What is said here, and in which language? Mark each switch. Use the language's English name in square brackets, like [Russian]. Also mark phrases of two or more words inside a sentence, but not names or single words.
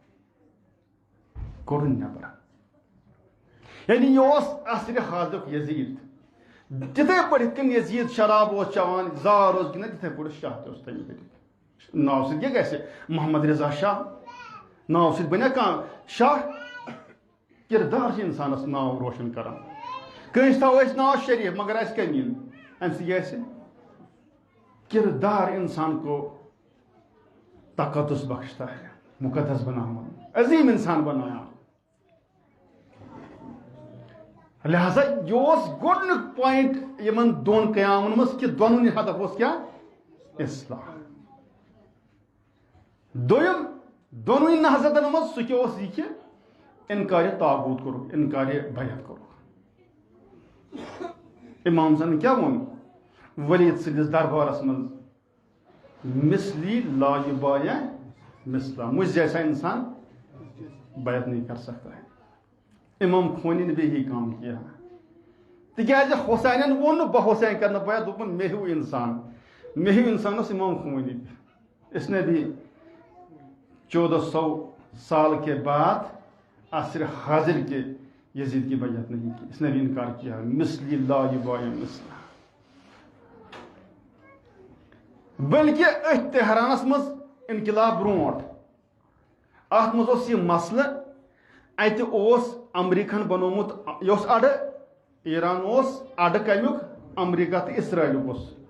[Kashmiri] یعنی یہ اوس عصرِ حاضرُک یزیٖد تِتھٕے پٲٹھۍ یِتھ کٔنۍ یزیٖد شراب اوس چٮ۪وان زار اوس گِنٛدان تِتھٕے پٲٹھۍ شاہ تہِ اوس تَمہِ طریٖقہٕ ناو سۭتۍ کیٛاہ گژھِ محمد رضا شاہ ناو سۭتۍ بنیا کانٛہہ شاہ کردار چھِ اِنسانس ناو روشن کران کٲنٛسہِ تھاوو أسۍ ناو شریٖف مگر آسہِ کمیٖن اَمہِ سۭتۍ گژھِ [Urdu] کردار انسان کو تقدس بخشتا ہے [Kashmiri] مقدس بناوان عظیم انسان بناوان لہذا یہ گۄڈنیُک پویِنٹ یمن دۄن قیامن منٛز کہِ دۄنوٕنی ہدف اوس کیٛاہ اصلاح دوٚیِم دۄنوٕنی نہضتن منٛز سُہ کیٛاہ اوس یہِ کہِ انکارِ طاغوت کوٚرُکھ انکارِ بیعت کوٚرُکھ امام زن کیٛاہ ووٚن ولید سٕنٛدِس دربارس منٛز [Arabic] مثلی لا یبایع مثلا [Urdu] مجھ جیسا انسان بیعت نہیں کر سکتا ہے امام خوانی نے بھی یہی کام کیا [Kashmiri] تکیازِ حسینن ووٚن نہٕ بہٕ حسین کرنہٕ بیعت دوٚپُن مےٚ ہیوٗ انسان اوس [Urdu] امام خوانی اس نے بھی 1400 سال کے بعد عصر حاضر کے یزید کی بیعت نہیں کی اس نے بھی انکار کیا [Arabic] مثلی لا یبایع مثلا [Kashmiri] بلکہ ات تہرانس مز انقلاب برونٹ ات مز اوس یہ مسئلہ اتہ اوس امریکن بنومت یہ اوس اڑ ایران اوس اڑ کمیُک امریکہ تو اسرائیلُک اوس